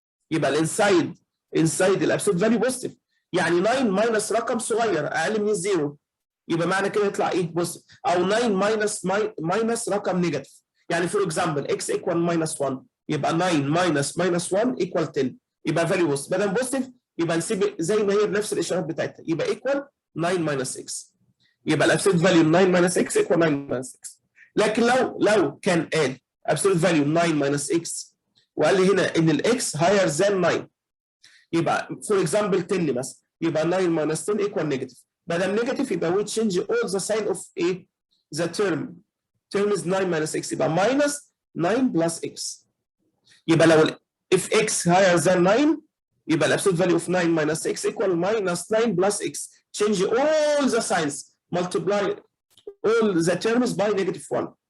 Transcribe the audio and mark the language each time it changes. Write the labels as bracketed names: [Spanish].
[Arabic] يبقى الانسايد الابسولوت فاليو بوزيتيف. يعني 9 minus رقم صغير أقل من 0 يبقى معنى كده يطلع إيه؟ بوزيتيف. أو 9 minus رقم نيجاتيف. يعني فور اكزامبل [English] x equal minus 1 [Arabic] يبقى [English] 9 minus 1 equal 10 [Arabic] يبقى فاليو بوزيتيف. بدل بوزيتيف يبقى نسيب زي ما هي بنفس الإشارات بتاعتها يبقى [English] equal 9 minus x. يبقى الابسولوت value 9 minus x equal 9 minus x. [Arabic] لكن لو كان قال [English] absolute value 9 minus x [Arabic] وقال لي هنا ان الاكس [English] higher than 9 يبقى for example 10 مثلا يبقى 9 minus 10 equal negative. [Arabic] بدل [English] negative يبقى we change all the sign of a the term is 9 minus x يبقى minus 9 plus x. [Arabic] يبقى لو [English] if x higher than 9 يبقى الابسولوت value of 9 minus x equal minus 9 plus x. change all the signs, multiply all the terms by negative 1.